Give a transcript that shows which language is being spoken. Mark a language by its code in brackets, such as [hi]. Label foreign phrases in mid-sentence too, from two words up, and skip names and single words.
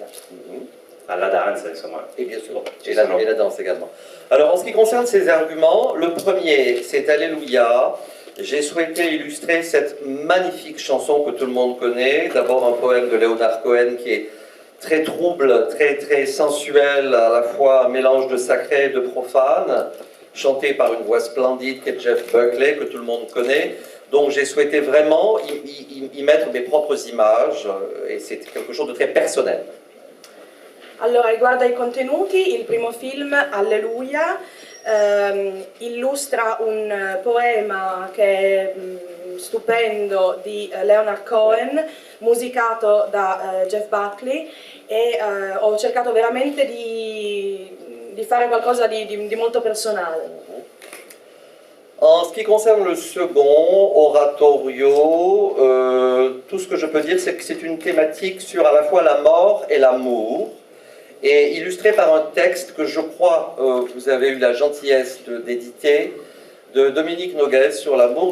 [fr] À la danse, insomma. Et bien sûr, et la danse également. Alors, en ce qui concerne ces arguments, le premier, c'est Alléluia. J'ai souhaité illustrer cette magnifique chanson que tout le monde connaît. D'abord, un poème de Leonard Cohen qui est très trouble, très sensuel, à la fois un mélange de sacré et de profane, chanté par une voix splendide qui est Jeff Buckley, que tout le monde connaît. Donc j'ai souhaité vraiment y mettre mes propres images, et c'est quelque chose de très personnel. [it] Allora, riguardo ai contenuti, il primo film, Alleluia, illustra un poema che è stupendo di Leonard Cohen, musicato da Jeff Buckley, e ho cercato veramente di fare qualcosa di molto personale. [fr] En ce qui concerne le second, Oratorio, tout ce que je peux dire, c'est que c'est une thématique sur à la fois la mort et l'amour, et illustré par un texte que je crois vous avez eu la gentillesse d'éditer, de Dominique Noguès sur l'amour.